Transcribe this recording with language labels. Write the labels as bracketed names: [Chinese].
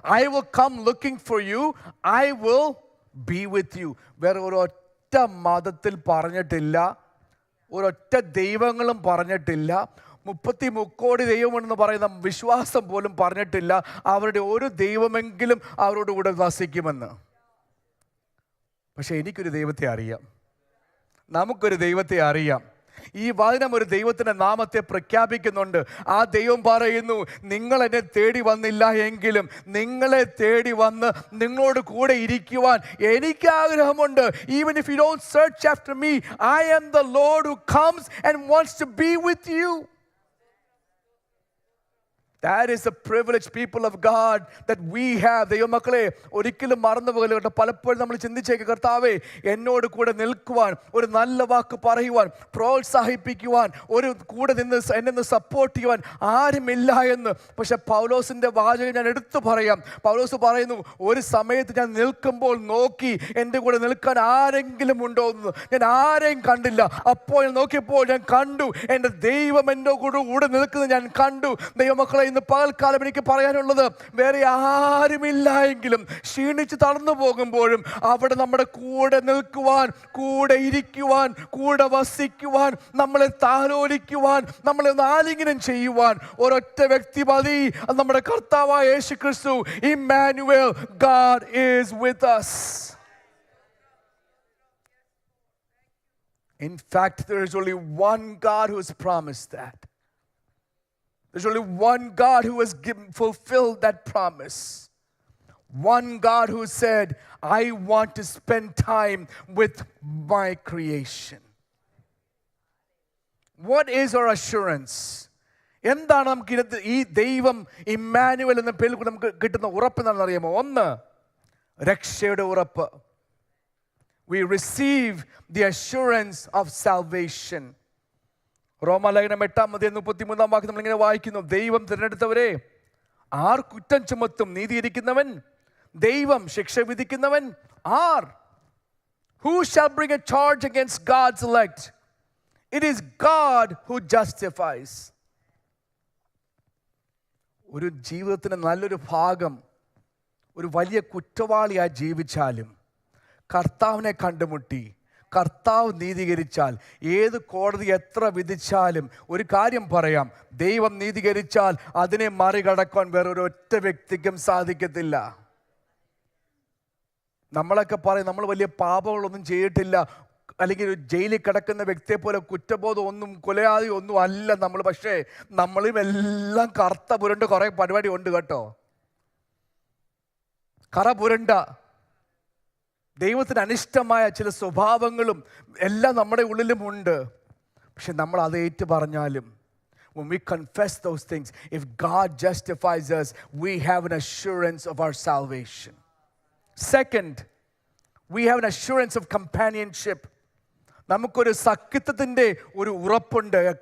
[English] I will come looking for you, I will be with you. [Malayalam] വേറെ ഒരൊറ്റ മതത്തിൽ പറഞ്ഞിട്ടില്ല, ഒരൊറ്റ ദൈവങ്ങളും പറഞ്ഞിട്ടില്ല, 33 കോടി ദൈവമെന്ന് പറയുന്ന വിശ്വാസം പോലും പറഞ്ഞിട്ടില്ല അവരുടെ ഒരു ദൈവമെങ്കിലും അവരോട് കൂടെ വസിക്കുമെന്ന്. പക്ഷെ എനിക്കൊരു ദൈവത്തെ അറിയാം, നമുക്കൊരു ദൈവത്തെ അറിയാം. ഈ വചനം ഒരു ദൈവത്തിൻ്റെ നാമത്തെ പ്രഖ്യാപിക്കുന്നുണ്ട്. ആ ദൈവം പറയുന്നു, നിങ്ങൾ എന്നെ തേടി വന്നില്ല എങ്കിലും നിങ്ങളെ തേടി വന്ന് നിങ്ങളോട് കൂടെ ഇരിക്കുവാൻ എനിക്ക് ആഗ്രഹമുണ്ട്. [English] Even if you don't search after me, I am the Lord who comes and wants to be with you. That is the privilege, people of God, that we have. [Malayalam] ദൈവമക്കളെ, ഒരിക്കലും മറന്നു പോകരുത് കേട്ടോ. പലപ്പോഴും നമ്മൾ ചിന്തിച്ചേക്ക്, കർത്താവേ എന്നോട് കൂടെ നിൽക്കുവാൻ, ഒരു നല്ല വാക്ക് പറയുവാൻ, പ്രോത്സാഹിപ്പിക്കുവാൻ, ഒരു കൂടെ നിന്ന് എന്നെ സപ്പോർട്ട് ചെയ്യുവാൻ ആരുമില്ല എന്ന്. പക്ഷെ പൗലോസിൻ്റെ വാചകം ഞാൻ എടുത്തു പറയാം. പൗലോസ് പറയുന്നു, ഒരു സമയത്ത് ഞാൻ നിൽക്കുമ്പോൾ നോക്കി എൻ്റെ കൂടെ നിൽക്കാൻ ആരെങ്കിലും ഉണ്ടോ എന്ന്. ഞാൻ ആരെയും കണ്ടില്ല. അപ്പോൾ ഞാൻ നോക്കിയപ്പോൾ ഞാൻ കണ്ടു, എൻ്റെ ദൈവം എൻ്റെ കൂടെ നിൽക്കുന്നത് ഞാൻ കണ്ടു. ദൈവമക്കളെ, ഇന്ന് പകൽക്കാലം എനിക്ക് പറയാനുള്ളത്, വേറെ ആരുമില്ല എങ്കിലും ക്ഷീണിച്ച് തളർന്നു പോകുമ്പോഴും അവിടെ നമ്മുടെ കൂടെ നിൽക്കുവാൻ, കൂടെ ഇരിക്കുവാൻ, കൂടെ വസിക്കുവാൻ, നമ്മളെ താലോലിക്കുവാൻ, നമ്മളെ ആലിംഗനം ചെയ്യുവാൻ ഒരൊറ്റ വ്യക്തി മതി. നമ്മുടെ കർത്താവായ യേശു ക്രിസ്തു. [English] Emmanuel, God is with us. In fact, there is only one God who has promised that. There's only one God who has fulfilled that promise. One God who said, I want to spend time with my creation. What is our assurance? [Malayalam] എന്താണ് നമുക്ക് ഈ ദൈവം Emmanuel എന്ന പേരിൽ നമുക്ക് കിട്ടുന്ന ഉറപ്പ് എന്താണെന്ന് അറിയാമോ? ഒന്ന്, രക്ഷയുടെ ഉറപ്പ്. [English] We receive the assurance of salvation. [Malayalam] റോമാലേഖനം 8:33 വാക്യം നമ്മളിങ്ങനെ വായിക്കുന്നു, ദൈവം തിരഞ്ഞെടുത്തവരെ ആർ കുറ്റം ചുമത്തും? നീതിയിരിക്കുന്നവൻ ദൈവം, ശിക്ഷ വിധിക്കുന്നവൻ R? [English] Who shall bring a charge against God's elect? It is God who justifies. [Malayalam] ഒരു ജീവിതത്തിന് നല്ലൊരു ഭാഗം ഒരു വലിയ കുറ്റവാളിയായി ജീവിച്ചാലും കർത്താവിനെ കണ്ടുമുട്ടി കർത്താവ് നീതീകരിച്ചാൽ, ഏത് കോടതി എത്ര വിധിച്ചാലും ഒരു കാര്യം പറയാം, ദൈവം നീതീകരിച്ചാൽ അതിനെ മറികടക്കാൻ വേറൊരൊറ്റ വ്യക്തിക്കും സാധിക്കത്തില്ല. നമ്മളൊക്കെ പറയും നമ്മൾ വലിയ പാപങ്ങളൊന്നും ചെയ്തിട്ടില്ല, അല്ലെങ്കിൽ ഒരു ജയിലിൽ കിടക്കുന്ന വ്യക്തിയെ പോലെ കുറ്റബോധം ഒന്നും കൊലയാതി ഒന്നും അല്ല നമ്മൾ. പക്ഷേ നമ്മളും എല്ലാം കറുത്ത പുരണ്ട കുറേ പരിപാടി ഉണ്ട് കേട്ടോ. കറ പുരണ്ട ദൈവത്തിന് അനിഷ്ടമായ ചില സ്വഭാവങ്ങളും എല്ലാം നമ്മുടെ ഉള്ളിലും ഉണ്ട്. പക്ഷെ നമ്മൾ അത് ഏറ്റു പറഞ്ഞാലും, [English] when we confess those things, if God justifies us, we have an assurance of our salvation. Second, we have an assurance of companionship. [Malayalam] നമുക്കൊരു സഖ്യത്വത്തിൻ്റെ ഒരു ഉറപ്പുണ്ട്.